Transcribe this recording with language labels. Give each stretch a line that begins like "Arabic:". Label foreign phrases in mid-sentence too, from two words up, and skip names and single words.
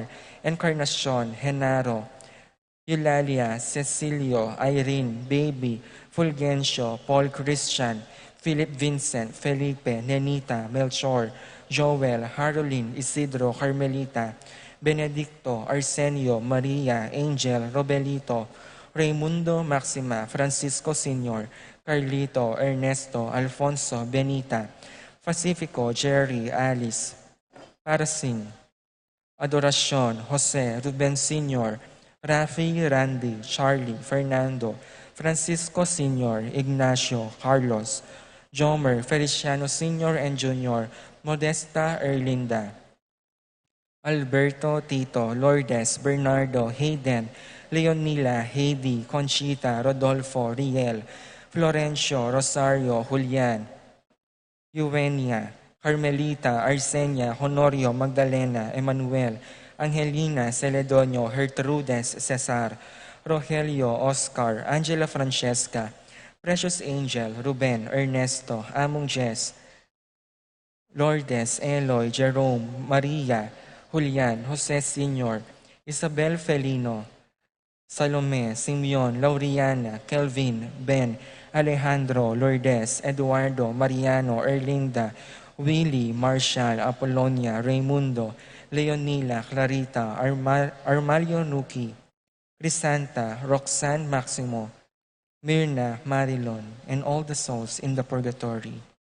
English: Encarnacion, Genaro, Eulalia, Cecilio, Irene, Baby, Fulgencio, Paul Christian, Philip Vincent, Felipe, Nenita, Melchor, Joel, Haroline, Isidro, Carmelita, Benedicto, Arsenio, Maria, Angel, Robelito, Raimundo, Maxima, Francisco Sr., Carlito, Ernesto, Alfonso, Benita, Pacifico, Jerry, Alice, Parasing, Adoracion, Jose, Ruben Sr., Rafi, Randy, Charlie, Fernando, Francisco Sr., Ignacio, Carlos, Jomer, Feliciano Sr. and Jr., Modesta, Erlinda, Alberto, Tito, Lourdes, Bernardo, Hayden, Leonila, Heidi, Conchita, Rodolfo, Riel, Florencio, Rosario, Julian, Eugenia, Carmelita, Arsenia, Honorio, Magdalena, Emmanuel, Angelina, Celedonio, Gertrudes, Cesar, Rogelio, Oscar, Angela Francesca, Precious Angel, Ruben, Ernesto, Among Jess, Lourdes, Eloy, Jerome, Maria, Julian, Jose Sr., Isabel Felino, Salome, Simeon, Lauriana, Kelvin, Ben, Alejandro, Lourdes, Eduardo, Mariano, Erlinda, Willie, Marshall, Apolonia, Raimundo, Leonila, Clarita, Armalio Nuki, Crisanta, Roxanne Maximo, Mirna, Marilyn, and all the souls in the purgatory.